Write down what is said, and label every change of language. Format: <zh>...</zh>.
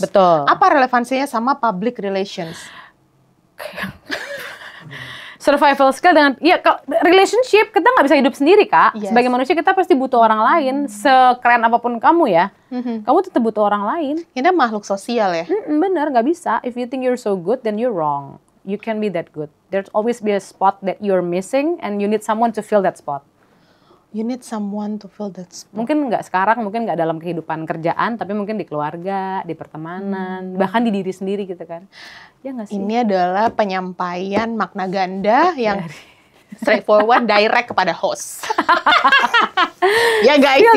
<id>Betul. Apa relevansinya sama public relations?</id> <en>Survival skill</en> <id>dengan, relationship, kita nggak bisa hidup sendiri, Kak.</id> <en>Yes.</en> <id>Sebagai manusia, kita pasti butuh orang lain. Sekeren apapun kamu ya, kamu tetap butuh orang lain. Kita makhluk sosial ya? Bener, nggak bisa.</id> <en>If you think you're so good, then you're wrong. You can't be that good. There's always be a spot that you're missing, and you need someone to fill that spot. You need someone to fill that spot.</en> <id>Mungkin nggak sekarang, mungkin nggak dalam kehidupan kerjaan, tapi mungkin di keluarga, di pertemanan, bahkan di diri sendiri gitu kan. Ya nggak sih? Ini adalah penyampaian makna ganda yang straightforward, direct kepada host. Ya guys</id> <en>Feel</en>